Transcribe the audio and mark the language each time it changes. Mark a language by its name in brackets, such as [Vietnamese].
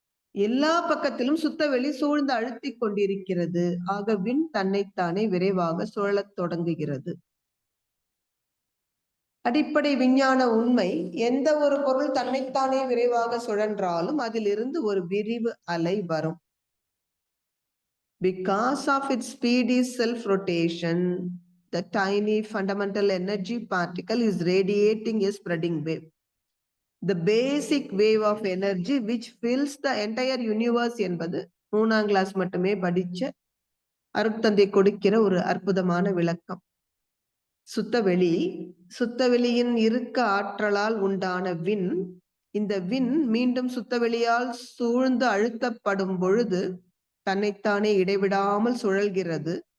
[Tamil] எல்லா பக்கத்திலும் சுத்தவெளி சூழ்ந்து அழுத்திக் கொண்டிருக்கிறது. ஆக விண் தன்னைத்தானே விரைவாக சுழலத் தொடங்குகிறது. அடிப்படை விஞ்ஞான உண்மை, எந்த ஒரு பொருள் தன்னைத்தானே விரைவாக சுழன்றாலும் அதிலிருந்து ஒரு விரிவு அலை வரும். [English] Because of its speedy self-rotation, the tiny fundamental energy particle is radiating a spreading wave. The basic wave of energy which fills the entire universe [Tamil] என்பது 3ஆம் கிளாஸ் மட்டுமே படிச்ச அருட்தந்தை கொடுக்கிற ஒரு அற்புதமான விளக்கம். சுத்தவெளி, சுத்தவெளியின் இறுக்க ஆற்றலால் உண்டான விண், இந்த விண் மீண்டும் சுத்தவெளியால் சூழ்ந்து அழுத்தப்படும் பொழுது தன்னைத்தானே இடைவிடாமல் சுழல்கிறது.